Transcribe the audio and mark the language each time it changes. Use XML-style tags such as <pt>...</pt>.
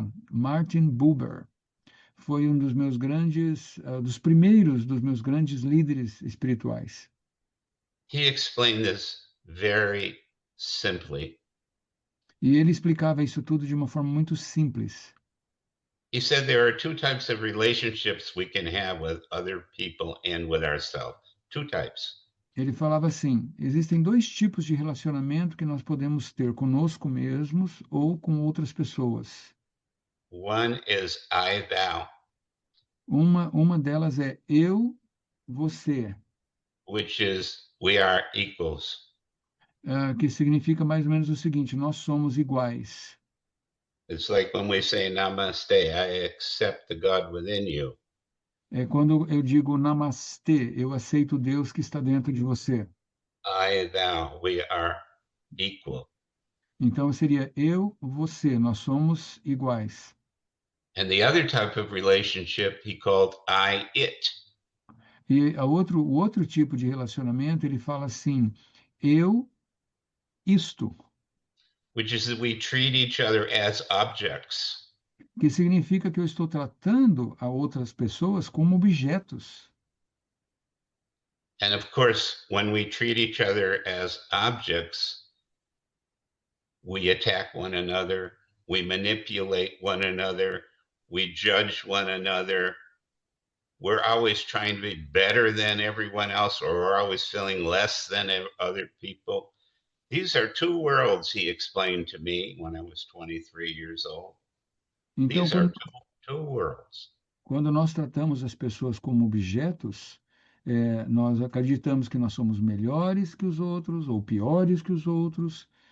<pt>Martin Buber foi um dos meus grandes, dos primeiros dos meus grandes líderes espirituais.</pt> <en>He explained this very simply.</en> <pt>E ele explicava isso tudo de uma forma muito simples.</pt> <en>He said there are two types of relationships we can have with other people and with ourselves. Two types.</en> <pt>Ele falava assim: existem dois tipos de relacionamento que nós podemos ter conosco mesmos ou com outras pessoas.</pt> <en>One is I, thou,</en> <pt>Uma delas é eu, você,</pt> <en>which is we are equals.</en> <pt>que significa mais ou menos o seguinte: nós somos iguais.</pt> <en>It's like when we say namaste, I accept the God within you.</en> <pt>É quando eu digo namastê, eu aceito Deus que está dentro de você.</pt> <en>I, thou, we are equal.</en> <pt>Então seria eu, você, nós somos iguais.</pt> <en>And the other type of relationship he called I, it.</en> <pt>E o outro tipo de relacionamento, ele fala assim: eu, isto,</pt> <en>Which is that we treat each other as objects.</en> <pt>que significa que eu estou tratando a outras pessoas como objetos.</pt> <en>And of course, when we treat each other as objects, we attack one another, we manipulate one another, we judge one another. We're always trying to be better than everyone else, or we're always feeling less than other people. These are two worlds, he explained to me when I was 23 years old.</en> <pt>Então,</pt> <en>These are two worlds.</en> <pt>quando nós tratamos as pessoas como objetos, nós acreditamos que nós somos melhores que os outros ou piores que os outros.</pt>